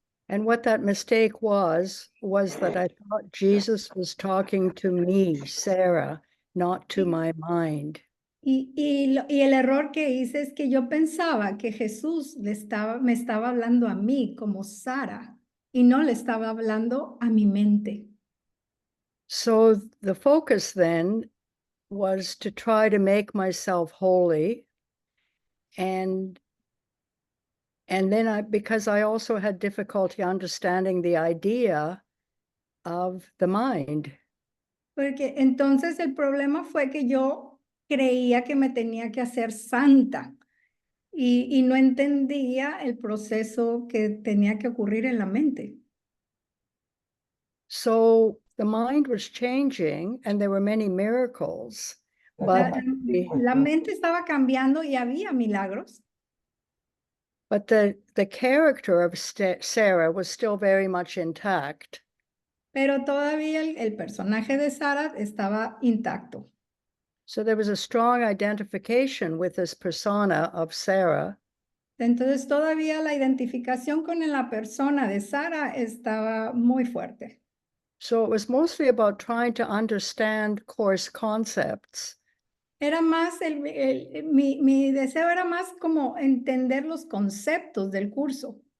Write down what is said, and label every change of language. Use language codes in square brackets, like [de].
[en] And what that mistake was that I thought Jesus was talking to me, Sarah, not to my mind. [es] Y el error que hice es que yo pensaba que Jesús me estaba hablando a mí como Sara y no le estaba hablando a mi mente. [en] So the focus then was to try to make myself holy. And then because I also had difficulty understanding the idea of the mind. [es] Porque entonces el problema fue que yo creía que me tenía que hacer santa y no entendía el proceso que tenía que ocurrir en la mente. [en] So the mind was changing and there were many miracles. But [es] La mente estaba cambiando y había milagros. [en] But the character of Sarah was still very much intact. [es] Pero todavía el personaje de Sara estaba intacto. [en] So there was a strong identification with this persona of Sarah. [es] Entonces todavía la identificación con la persona de Sara estaba muy fuerte. [en] So it was mostly about trying to understand course concepts. [es] Era más, mi deseo era más como entender los conceptos del curso.